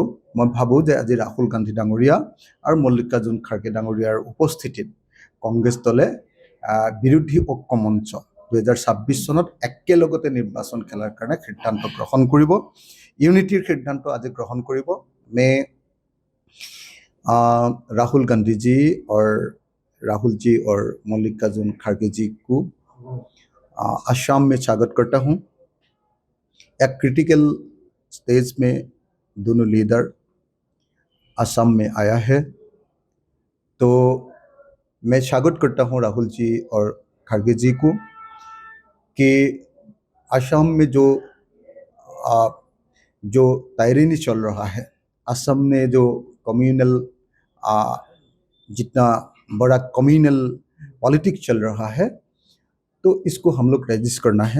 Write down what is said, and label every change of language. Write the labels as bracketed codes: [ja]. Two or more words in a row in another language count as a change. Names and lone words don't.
[as] মই ভাবোঁ যে আজি ৰাহুল গান্ধী ডাঙৰীয়া আৰু মল্লিকাৰ্জুন খাৰ্গে ডাঙৰীয়াৰ উপস্থিতিত কংগ্ৰেছ দলে বিৰোধী ঐক্য মঞ্চ 2026 চনত একেলগতে নিৰ্বাচন খেলাৰ কাৰণে সিদ্ধান্ত গ্ৰহণ কৰিব, ইউনিটিৰ সিদ্ধান্ত আজি গ্ৰহণ কৰিব। [hi] মে राहुल गांधी जी और राहुल जी और मल्लिकार्जुन खड़गे जी को असम में स्वागत करता हूं। एक [en] critical stage [hi] में दोनों लीडर असम में आया है, तो मैं स्वागत करता हूं राहुल जी और खड़गे जी को कि असम में जो तायरीनी चल रहा है, असम में जो कम्युनल जितना बड़ा [en] communal politics [hi] चल रहा है, तो इसको हम लोग रजिस्ट करना है।